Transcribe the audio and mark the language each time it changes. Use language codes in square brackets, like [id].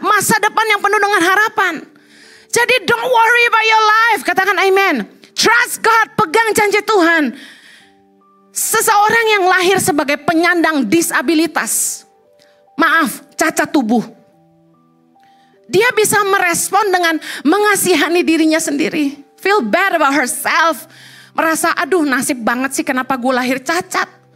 [id] Masa depan yang penuh dengan harapan. [en] Jadi don't worry about your life. [id] Katakan amen. [en] Trust God. [id] Pegang janji Tuhan. Seseorang yang lahir sebagai penyandang disabilitas. Maaf, cacat tubuh. Dia bisa merespon dengan mengasihani dirinya sendiri. [en] Feel bad about herself. [id] Merasa aduh nasib banget sih kenapa gue lahir cacat.